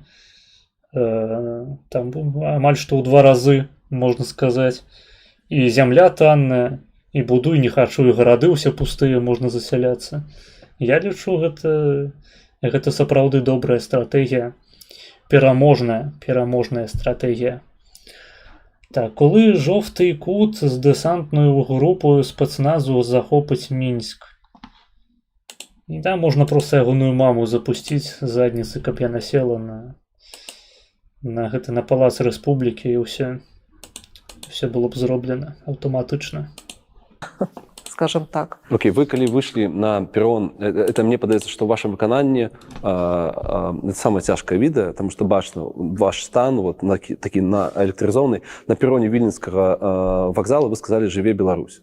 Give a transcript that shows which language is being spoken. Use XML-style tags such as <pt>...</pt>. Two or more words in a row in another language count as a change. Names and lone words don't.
<be>Там амаль што ў 2 разы, можна сказаць. І зямля танная, і будуй не хачу, і гарады ўсе пустыя, можна засяляцца. Я лічу, гэта сапраўды добрая стратэгія. Пераможная стратэгія.</be> <uk>Так, коли жовтий кут з десантною групою спецназу захопить Мінськ?</uk> <be>І там можна просто ягоную маму запустіць з задніцы, каб яна села на палац Рэспублікі, і ўсё все было б зроблена аўтаматычна. Скажем так. Окей, вы калі выйшлі на перрон, это мне падаецца, што ў вашым выкананні это самае цяжкае відэа, таму што бачна ваш стан вот, такі на электрызоўны, на перроне віленскага вакзала вы сказалі «Жыве Беларусь».</be>